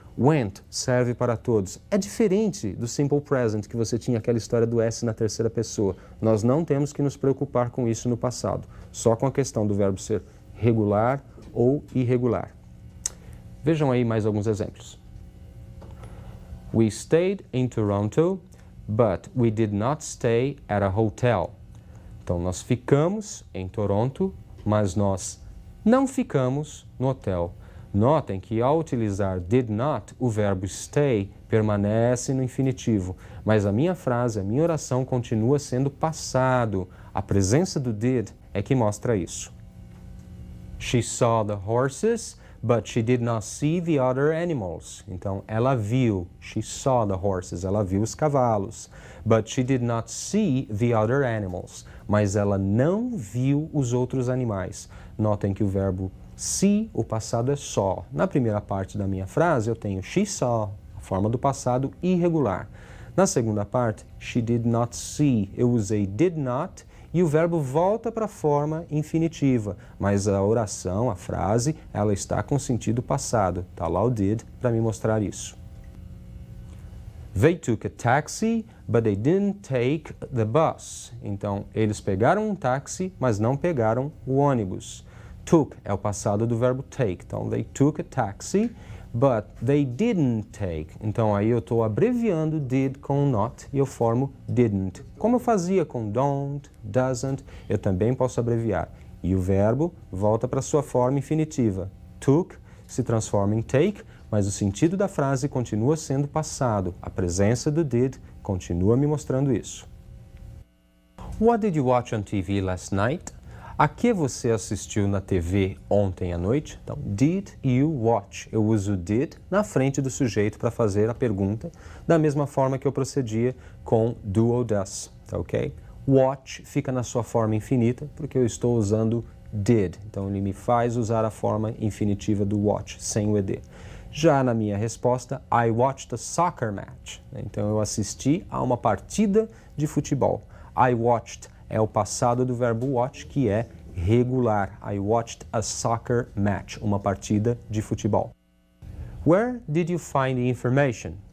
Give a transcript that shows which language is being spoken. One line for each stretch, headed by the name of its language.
Portuguese: Went serve para todos. É diferente do simple present, que você tinha aquela história do S na terceira pessoa. Nós não temos que nos preocupar com isso no passado, só com a questão do verbo ser regular ou irregular. Vejam aí mais alguns exemplos.
English: We stayed in Toronto, but we did not stay at a hotel.
Portuguese: Então, nós ficamos em Toronto, mas nós não ficamos no hotel. Notem que ao utilizar did not, o verbo stay permanece no infinitivo, mas a minha frase, a minha oração continua sendo passado. A presença do did é que mostra isso.
English: She saw the horses, but she did not see the other animals.
Portuguese: Então, ela viu,
English: she saw the horses,
Portuguese: ela viu os cavalos.
English: But she did not see the other animals.
Portuguese: Mas ela não viu os outros animais. Notem que o verbo see, o passado é saw. Na primeira parte da minha frase, eu tenho
English: she saw,
Portuguese: a forma do passado irregular. Na segunda parte,
English: she did not see.
Portuguese: Eu usei did not e o verbo volta para a forma infinitiva, mas a oração, a frase, ela está com sentido passado. Está lá o did para me mostrar isso.
English: They took a taxi, but they didn't take the bus.
Portuguese: Então, eles pegaram um táxi, mas não pegaram o ônibus. Took é o passado do verbo take.
English: Então, they took a taxi, but they didn't take.
Portuguese: Então, aí eu estou abreviando did com not e eu formo didn't. Como eu fazia com don't, doesn't, eu também posso abreviar. E o verbo volta para sua forma infinitiva. Took se transforma em take, mas o sentido da frase continua sendo passado. A presença do did continua me mostrando isso.
English: What did you watch on TV last night?
Portuguese: A que você assistiu na TV ontem à noite? Então,
English: did you watch?
Portuguese: Eu uso did na frente do sujeito para fazer a pergunta, da mesma forma que eu procedia com do ou does, tá ok? Watch fica na sua forma infinita, porque eu estou usando did. Então, ele me faz usar a forma infinitiva do watch, sem o ed. Já na minha resposta,
English: I watched a soccer match.
Portuguese: Então, eu assisti a uma partida de futebol. I watched é o passado do verbo watch, que é regular.
English: I watched a soccer match,
Portuguese: uma partida de futebol.
English: Where did you find the information?